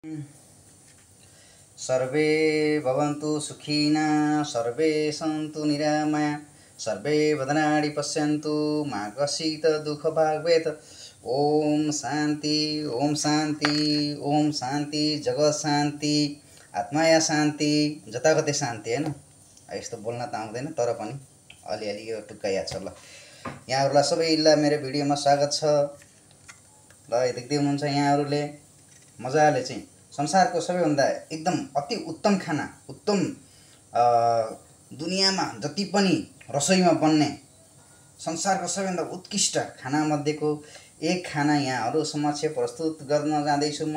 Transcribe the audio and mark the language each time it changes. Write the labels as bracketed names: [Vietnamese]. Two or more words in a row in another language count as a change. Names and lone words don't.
[Sanskrit] सर्वे भवन्तु सुखिनः सर्वे सन्तु निरामया सर्वे भद्राणि पश्यन्तु मा कश्चित् दुःखभाग् भवेत्। [Nepali] ओम शान्ति ओम शान्ति ओम शान्ति जगत शान्ति आत्माया शान्ति जताकतै शान्ति हैन। यस्तो बोल्न त आउँदैन तर पनि अलिअलि यो टुक्का याद छ। ल यहाँहरुलाई सबैलाई मेरो भिडियोमा स्वागत छ। ल देख्दै हुनुहुन्छ यहाँहरुले मजाले चाहिँ संसारको सबैभन्दा एकदम अति उत्तम खाना उत्तम दुनियामा जति पनि रसोईमा बन्ने संसारको सबैभन्दा उत्कृष्ट खाना मध्येको एक खाना यहाँहरु समक्ष प्रस्तुत गर्न जाँदैछु म।